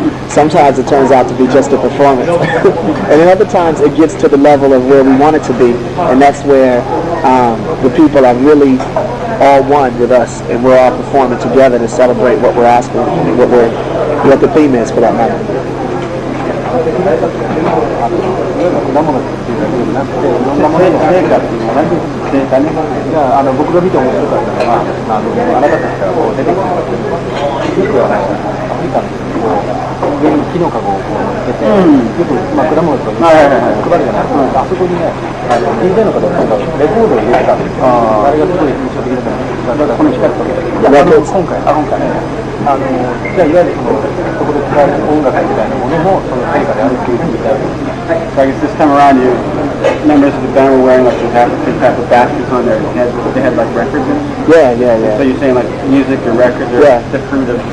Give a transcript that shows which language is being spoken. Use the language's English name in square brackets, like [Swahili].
[English] Sometimes it turns out to be just a performance. And then other times it gets to the level of where we want it to be, and that's where the people are really all one with us, and we're all performing together to celebrate what we're asking, what the theme is for that night. [Japanese] 果物っていうだけじゃなくて、いろんなものの成果っていうのがね、成果ね。僕が見て面白かったのは、あなたたちからこう出てくるよくアフリカの上に木のカゴをこう乗っけて、よく果物とか配るじゃないですか。あそこにね、DJ の方がレコードを入れてたんですよ。あれがすごい印象的だったんです。だからこの光とかで。いや、今回。じゃあいわゆるそこで使われる音楽みたいなものもその成果であるっていうふうに言ってある。 [English] So I guess this time around, members of the band were wearing like some type of baskets on their heads. They had like records in it. Yeah. So you're saying like music or records or the fruit of